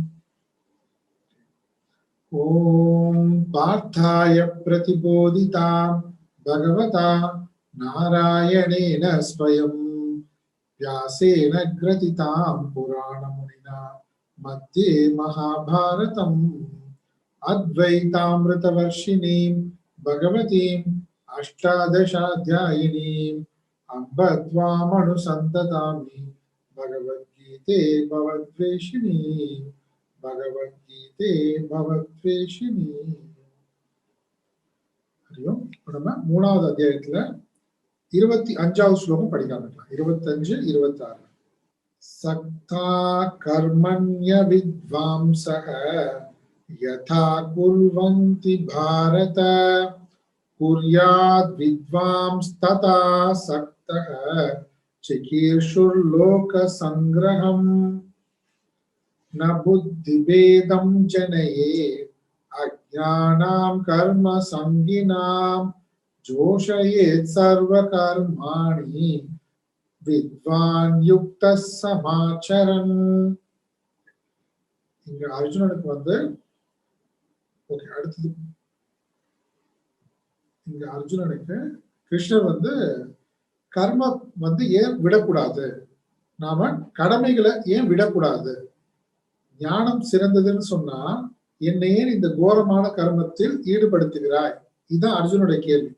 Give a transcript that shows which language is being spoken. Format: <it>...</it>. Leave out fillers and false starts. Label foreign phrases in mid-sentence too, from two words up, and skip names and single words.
<sa>ओम पार्थाय प्रतिबोधितां भगवता नारायणेन स्वयं व्यासेन ग्रथितां पुराणमुनिना मध्ये महाभारतम् अद्वैतामृतवर्षिणीं भगवतीम् अष्टादशाध्यायिनीम् अम्ब त्वामनुसन्ततामि भगवद्गीते भवद्वेषिणी। भगवद्गीते भवद्वेषिणी। हरिओम।</sa> <ta>நம்ம மூணாவது அத்தியாயத்துல 25வது ஸ்லோகம் படிக்க ஆரம்பிக்கலாம். 25, 26.</ta> <sa>सक्ताः कर्मण्य विद्वांसः यथा कुर्वन्ति भारत कुर्याद् विद्वांस्तथा सक्तः चिकीर्षुर्लोकसंग्रहम् न बुद्धिभेदं जनयेत् अज्ञानां कर्म संगिनां जोषयेत् सर्वकर्माणि विद्वान् युक्तः समाचरन्।</sa> <ta>இங்க அர்ஜுனனுக்கு அடுத்தது இங்க அர்ஜுனனுக்கு கிருஷ்ணர் கர்ம ஏன் விடக்கூடாது, நாம கடமைகளை ஏன் விடக்கூடாது, ஞானம் சிறந்ததுன்னு சொன்னா என்னை ஏன் இந்த கோரமான கர்மத்தில் ஈடுபடுத்துகிறாய், இதுதான் அர்ஜுனுடைய கேள்வி.</ta>